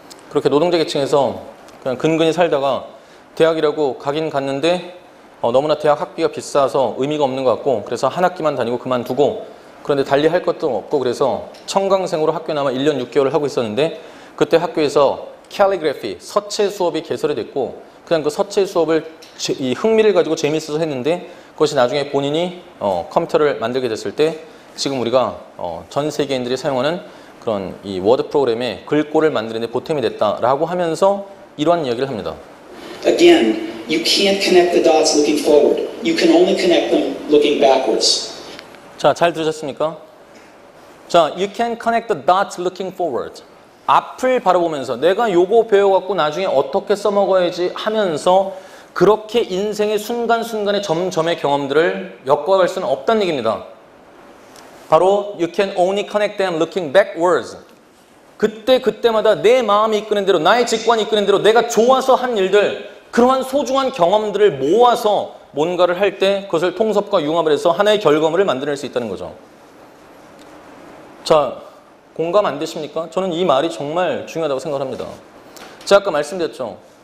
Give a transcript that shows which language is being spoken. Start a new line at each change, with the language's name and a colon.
Korean: 그렇게 노동자 계층에서 그냥 근근히 살다가 대학이라고 가긴 갔는데 너무나 대학 학비가 비싸서 의미가 없는 것 같고 그래서 한 학기만 다니고 그만두고 그런데 달리 할 것도 없고 그래서 청강생으로 학교에 남아 1년 6개월을 하고 있었는데 그때 학교에서 캘리그래피, 서체 수업이 개설이 됐고 그냥 그 서체 수업을 이 흥미를 가지고 재미있어서 했는데 그것이 나중에 본인이 컴퓨터를 만들게 됐을 때 지금 우리가 전 세계인들이 사용하는 그런 이 워드 프로그램에 글꼴을 만드는 데 보탬이 됐다라고 하면서 이러한 이야기를 합니다.
English: Again, you can't connect the dots looking forward. You can only connect them looking backwards.
Korean: 자, 잘 들으셨습니까?
English: 자, you can connect the dots looking forward.
Korean: 앞을 바라보면서 내가 요거 배워갖고 나중에 어떻게 써먹어야지 하면서 그렇게 인생의 순간순간의 점점의 경험들을 엮어갈 수는 없다는 얘기입니다.
English: 바로 you can only connect them looking backwards.
Korean: 그때마다 내 마음이 이끄는 대로 나의 직관이 이끄는 대로 내가 좋아서 한 일들 그러한 소중한 경험들을 모아서 뭔가를 할 때 그것을 통섭과 융합을 해서 하나의 결과물을 만들어낼 수 있다는 거죠. 자, 공감 안 되십니까? 저는 이 말이 정말 중요하다고 생각합니다. 제가 아까 말씀드렸죠.